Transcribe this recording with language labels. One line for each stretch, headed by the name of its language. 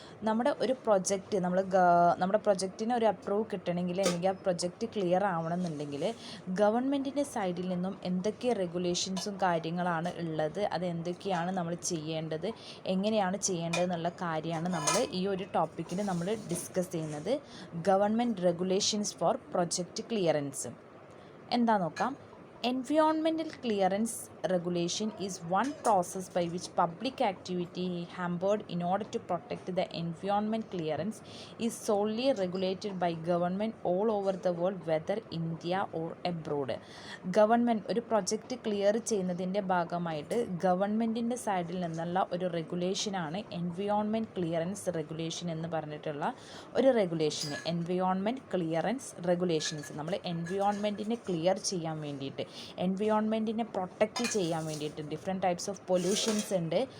Malayalam: നമ്മുടെ ഒരു പ്രൊജക്റ്റ് നമ്മുടെ പ്രൊജക്റ്റിന് ഒരു അപ്രൂവ് കിട്ടണമെങ്കിൽ അല്ലെങ്കിൽ ആ പ്രൊജക്റ്റ് ക്ലിയർ ആവണമെന്നുണ്ടെങ്കിൽ ഗവൺമെൻറ്റിൻ്റെ സൈഡിൽ നിന്നും എന്തൊക്കെ റെഗുലേഷൻസും കാര്യങ്ങളാണ് ഉള്ളത്, അത് എന്തൊക്കെയാണ് നമ്മൾ ചെയ്യേണ്ടത്, എങ്ങനെയാണ് ചെയ്യേണ്ടത് എന്നുള്ള കാര്യമാണ് നമ്മൾ ഈ ഒരു ടോപ്പിക്കിൽ നമ്മൾ ഡിസ്കസ് ചെയ്യുന്നത്.
English: government regulations for project clearance
Malayalam: എന്താ നോക്കാം.
English: Environmental clearance regulation is one process by which public activity hampered in order to protect the environment. Clearance is solely regulated by government all over the world, whether India or abroad.
Malayalam: Government ഒരു project clear ചെയ്യുന്നതിൻ്റെ ഭാഗമായിട്ട് ഗവൺമെൻറ്റിൻ്റെ സൈഡിൽ നിന്നുള്ള ഒരു റെഗുലേഷനാണ് environment clearance regulation എന്ന് പറഞ്ഞിട്ടുള്ള ഒരു റെഗുലേഷൻ. എൻവയോൺമെൻറ്റ് ക്ലിയറൻസ് റെഗുലേഷൻസ് നമ്മൾ എൻവയോൺമെൻറ്റിനെ ക്ലിയർ ചെയ്യാൻ വേണ്ടിയിട്ട്, എൻവയോൺമെൻറ്റിനെ പ്രൊട്ടക്റ്റ് ചെയ്യാൻ വേണ്ടിയിട്ട് ഡിഫറെൻറ്റ് ടൈപ്സ് ഓഫ് പൊല്യൂഷൻസ് ഉണ്ട്.